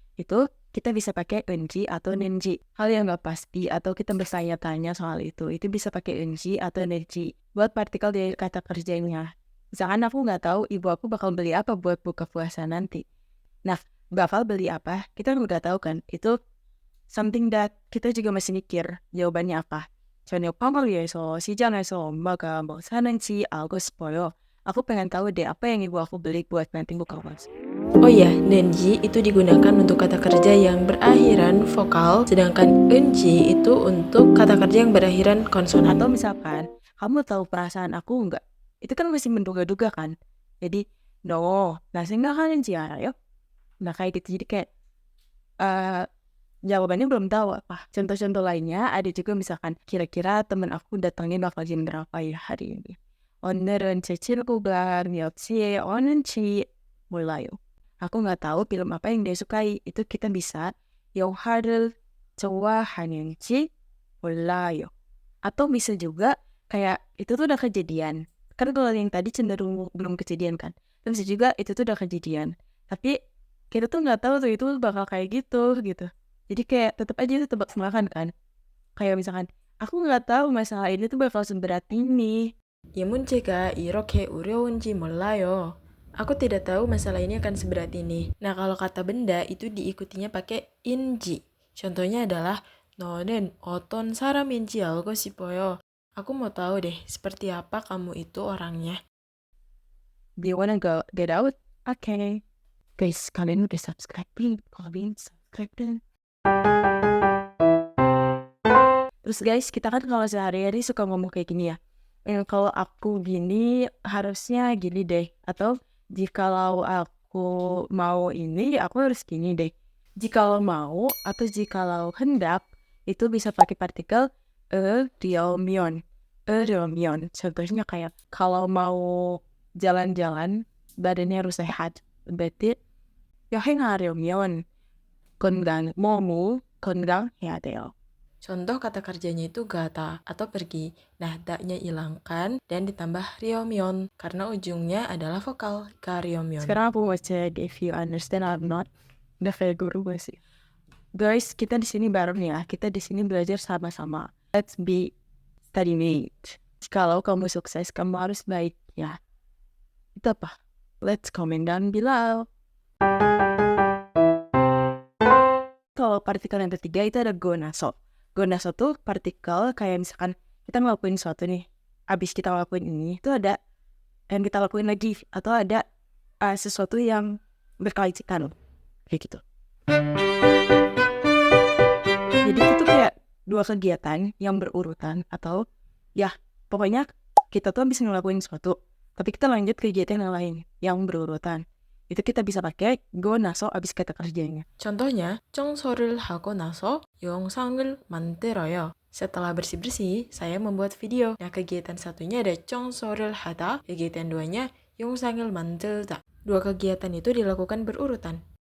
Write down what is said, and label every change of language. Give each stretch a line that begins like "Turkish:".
Indonesian: Itu kita bisa pakai Unji atau Nenji. Hal yang nggak pasti atau kita bertanya-tanya soal itu bisa pakai Unji atau Nenji. Buat partikel dari kata kerjanya. Misalkan aku nggak tahu ibu aku bakal beli apa buat buka puasa nanti. Nah, bakal beli apa, kita udah tahu kan, itu
English: something that
Indonesian: kita juga masih mikir jawabannya apa.
Korean: 저녁 빵을 위해서 시장에서 엄마가 뭐 사는지 알고 싶어요.
Indonesian: Aku pengen tahu deh apa yang ibu aku beli buat nanti buka puasa. Oh iya, Nenji itu digunakan untuk kata kerja yang berakhiran vokal, sedangkan Eunji itu untuk kata kerja yang berakhiran konsonan. Atau misalkan, kamu tahu perasaan aku enggak? Itu kan masih menduga-duga kan. Jadi, no,
Korean: 나 생각하는지 알아요?
Indonesian: Nah kayak gitu, jadi kayak jawabannya belum tahu apa. Contoh-contoh lainnya ada juga misalkan kira-kira temen aku datangnya bakal jam berapa ya hari ini.
Korean: 오늘은 제 친구가 몇 시에 오는지 몰라요.
Indonesian: Aku nggak tahu film apa yang dia sukai. Itu kita bisa
Korean: 영화를 좋아하는지 몰라요.
Indonesian: Atau bisa juga kayak itu tuh udah kejadian. Kan kalau yang tadi cenderung belum kejadian kan. Terus juga itu tuh udah kejadian. Tapi kita tuh nggak tahu tuh itu bakal kayak gitu. Jadi kayak tetap aja itu tebak-tebakan kan. Kayak misalkan, aku nggak tahu masalah ini tuh bakal seberat ini.
Korean: 이 문제가 이렇게 어려운지 몰라요.
Indonesian: Aku tidak tahu masalah ini akan seberat ini. Nah, kalau kata benda itu diikutinya pakai inji. Contohnya adalah
Korean: 너는 어떤 사람인지 알고 싶어요.
Indonesian: Aku mau tahu deh, seperti apa kamu itu orangnya.
English: Do you wanna get out? Okay. Guys,
Indonesian: kalian udah subscribe belum? Kalau belum subscribe deh. Terus guys, kita kan kalau sehari-hari suka ngomong kayak gini ya. Kalau aku gini, harusnya gini deh. Atau jikalau aku mau ini, aku harus gini deh. Jikalau mau atau jikalau hendak, itu bisa pakai partikel eryomyon. Eryomyon. Contohnya kayak kalau mau jalan-jalan, badannya harus sehat. Berarti
Korean: 여행하려면 건강해야 돼요.
Indonesian: Contoh kata kerjanya itu gata atau pergi. Nah, daknya hilangkan dan ditambah ryomyon karena ujungnya adalah vokal karyomyon. Sekarang aku mau cek
English: if you understand or not.
Indonesian: Udah kayak guru gue sih. Guys, kita di sini bareng ya. Kita di sini belajar sama-sama.
English: Let's be study mate.
Indonesian: Kalau kamu sukses, kamu harus baik ya. Itu apa?
English: Let's comment down below.
Indonesian: Kalau partikel yang ketiga itu ada gonaso. Gonaso tuh partikel kayak misalkan kita ngelakuin sesuatu nih. Abis kita ngelakuin ini, itu ada yang kita lakuin lagi. Atau ada sesuatu yang berkelanjutan. Kayak gitu. Jadi itu tuh kayak dua kegiatan yang berurutan. Atau ya pokoknya kita tuh habis ngelakuin sesuatu. Tapi kita lanjut kegiatan yang lain yang berurutan. Itu kita bisa pakai go naso abis kata kerjanya.
Korean: Contohnya, 청소를 하고 나서 영상을 만들어요.
Indonesian: Setelah bersih-bersih, saya membuat video. Nah, kegiatan satunya ada
Korean: 청소를 하다,
Indonesian: kegiatan duanya
Korean: 영상을 만들다.
Indonesian: Dua kegiatan itu dilakukan berurutan.